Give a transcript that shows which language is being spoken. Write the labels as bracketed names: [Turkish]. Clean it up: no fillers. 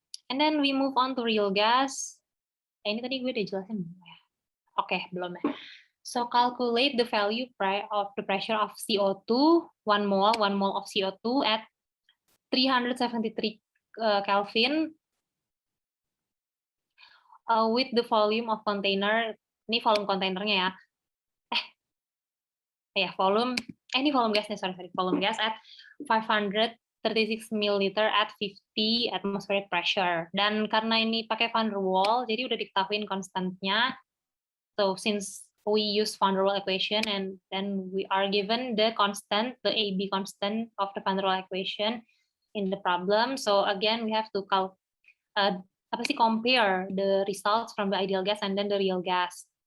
[English] And then we move on to real gas. [Indonesian] Ini tadi gue udah jelasin belum ya? Oke, belum ya. [English] So calculate the value of the pressure of CO2, 1 mole of CO2 at 373 Kelvin with the volume of container. [Indonesian] Ini volume kontainernya ya. Ini volume gasnya, [English] sorry, volume gas at 536 milliliter at 50 atmospheric pressure. [Indonesian] Dan karena ini pakai van der Waals, jadi udah diketahuin konstantnya. [English] So since we use van der Waals equation, and then we are given the constant, the AB constant of the van der Waals equation in the problem. So again, we have to compare the results from the ideal gas and then the real gas.